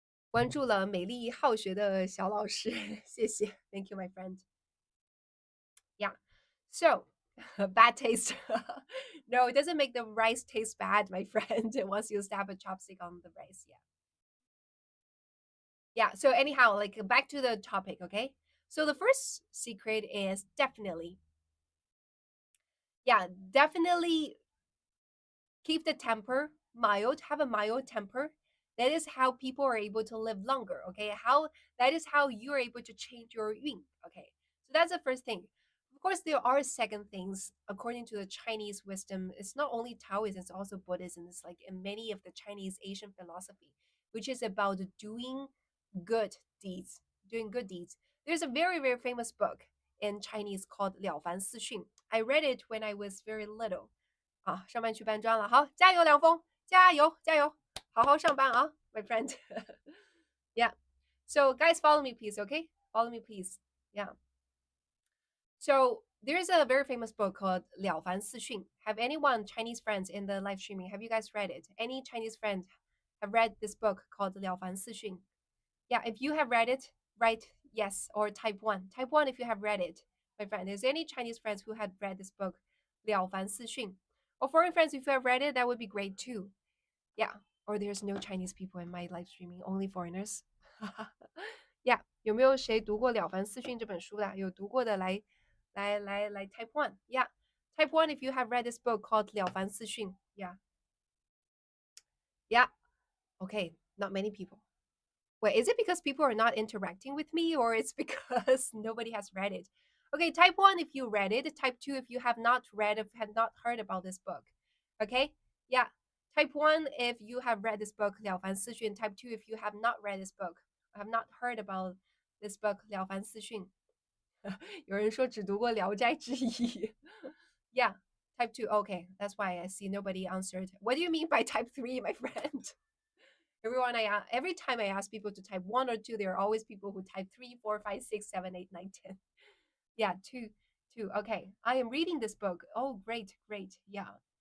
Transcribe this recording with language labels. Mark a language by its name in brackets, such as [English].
[Chinese] 关注了美丽好学的小老师，谢谢， [English] Thank you, my friend. Yeah. So, bad taste. No, it doesn't make the rice taste bad, my friend. Once you stab a chopstick on the rice, yeah. Yeah. So anyhow, like back to the topic, okay? So the first secret is definitely, yeah, definitely keep the temper mild, have a mild temper. That is how people are able to live longer, okay? How that is how you're able to change your yun, okay? So that's the first thing. Of course, there are second things according to the Chinese wisdom. It's not only Taoism, it's also Buddhism. It's like in many of the Chinese Asian philosophy, which is about doing good deeds, doing good deeds. There's a very, very famous book in Chinese called Liao Fan Si Xun. I read it when I was very little. [Chinese] 啊，上班去搬砖了，好，加油，梁峰，加油，加油，好好上班啊， [English] my friend. Yeah. So guys, follow me, please. Okay, follow me, please. Yeah. So there's a very famous book called Liao Fan Si Xun. Have anyone Chinese friends in the live streaming? Have you guys read it? Any Chinese friends have read this book called Liao Fan Si Xun? Yeah, if you have read it, write yes or type one. Type one if you have read it, my friend. Is there any Chinese friends who had read this book, Liao Fan Si Xun? Or foreign friends, if you have read it, that would be great too. Yeah. Or there's no Chinese people in my live streaming, only foreigners. [Chinese] Yeah，有没有谁读过《了凡四训》这本书的？有读过的来 [English] type one. Yeah, type one if you have read this book called 了凡四训. Yeah, yeah. Okay, not many people. Wait, is it because people are not interacting with me or it's because nobody has read it? Okay, type one if you read it, type two if you have not read, if had not heard about this book. Okay? Yeah. Type one if you have read this book, 了凡四训. Type two if you have not read this book, have not heard about this book, 了凡四训. [Chinese] 有人说只读过《聊斋志异》。 [English] Yeah, type two. Okay, that's why I see nobody answered. What do you mean by type three, my friend? Every time I ask people to type one or two, there are always people who type three, four, five, six, seven, eight, nine, 10. Yeah, two. Okay, I am reading this book. Oh, great, great. Yeah.